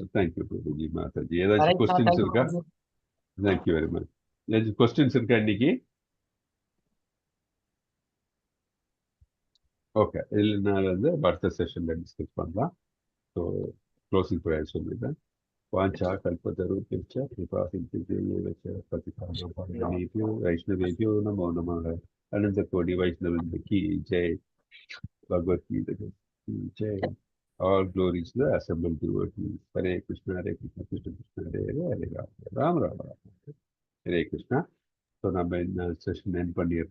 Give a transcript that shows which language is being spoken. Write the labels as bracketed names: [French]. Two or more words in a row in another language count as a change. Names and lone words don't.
[Tamil] தேங்க்யூ பிரபுஜி மாதாஜி. ஏதாச்சும் கொஸ்டின்ஸ் இருக்கா? [English] thank you very much. [Tamil] ஏதாச்சும் கொஸ்டின்ஸ் இருக்கா இன்னைக்கு? ஓகே, இல்லைன்னா வந்து அடுத்த செஷன்ல டிஸ்கஸ் பண்ணலாம். ஸோ [English] closing prayer [Tamil] சொல்லிடுறேன். [Sanskrit] वाञ्छा कल्पतरुभ्यश्च कृपा सिन्धुभ्यो पतितानां पावनेभ्यो वैष्णवेभ्यो नमो नमः। [Hindi] अनंत कोटि वैष्णवृंद की जय। भगवत गीता की जय। [English] All glories to the assembled devotees. [Sanskrit] Hare Krishna, Krishna Krishna, Hare Hare, Hare Ram, Ram Ram, Hare Krishna. [Tamil] So நம்ம இந்த [English] session end [Tamil] பண்ணிடுறோம்.